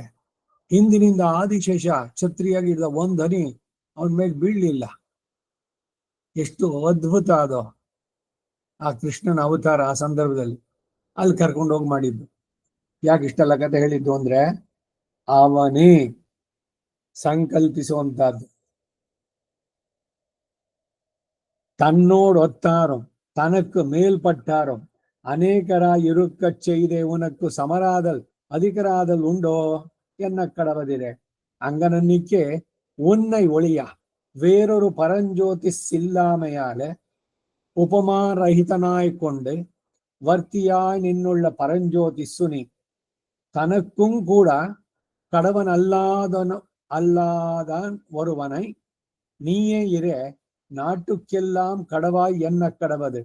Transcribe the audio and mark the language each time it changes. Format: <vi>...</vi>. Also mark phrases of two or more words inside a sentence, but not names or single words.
<kn>ಹಿಂದಿನಿಂದ ಆದಿಶೇಷ ಛತ್ರಿಯಾಗಿ ಇದ್ದ ಒಂದ್ ಹನಿ ಅವನ ಮೇಲೆ ಬೀಳ್ಲಿಲ್ಲ. ಎಷ್ಟು ಅದ್ಭುತ ಅದು ಆ ಕೃಷ್ಣನ ಅವತಾರ. ಆ ಸಂದರ್ಭದಲ್ಲಿ ಅಲ್ಲಿ ಕರ್ಕೊಂಡು ಹೋಗಿ ಮಾಡಿದ್ದು. ಯಾಕೆ ಇಷ್ಟೆಲ್ಲ ಕತೆ ಹೇಳಿದ್ದು ಅಂದ್ರೆ, ಅವನೇ ಸಂಕಲ್ಪಿಸುವಂತಹದ್ದು.</kn> <ta>தன்னோடு ஒத்தாரும் தனக்கு மேல்பட்டாரும் அநேகரா இருக்க செய்தே உனக்கு சமராதல் அதிகராதல் உண்டோ என்ன கடவதிரே. அங்கனன்னிக்கே உன்னை ஒளியா வேறொரு பரஞ்சோதி இல்லாமையால உபமா ரஹிதனாய் கொண்டு வர்த்தியாய் நின்னுள்ள பரஞ்சோதிசுனி தனக்கும் கூட கடவன் அல்லாதான் ஒருவனை நீயே இரே நாட்டுக்கெல்லாம் கடவாய் என்ன கடவது.</ta>